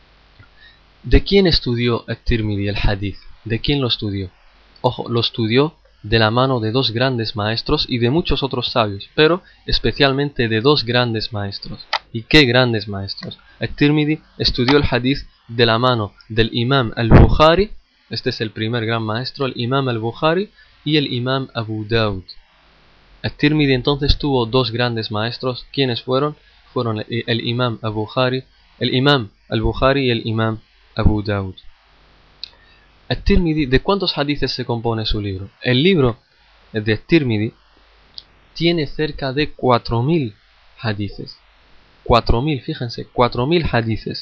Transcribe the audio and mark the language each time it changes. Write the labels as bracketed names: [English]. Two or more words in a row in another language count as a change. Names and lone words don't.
[Spanish] ¿De quién estudió At-Tirmidhi el hadith? ¿De quién lo estudió? Ojo, lo estudió de la mano de dos grandes maestros y de muchos otros sabios, pero especialmente de dos grandes maestros. ¿Y qué grandes maestros? At-Tirmidhi estudió el hadith de la mano del Imam al-Bukhari, este es el primer gran maestro, el Imam al-Bukhari y el Imam Abu Dawud. At-Tirmidhi entonces tuvo dos grandes maestros. ¿Quiénes fueron? Fueron el Imam al-Bukhari y el Imam Abu Dawud. At-Tirmidhi, ¿de cuántos hadiths se compone su libro? El libro de At-Tirmidhi tiene cerca de 4000 hadiths. 4000, fíjense, 4000 hadiths.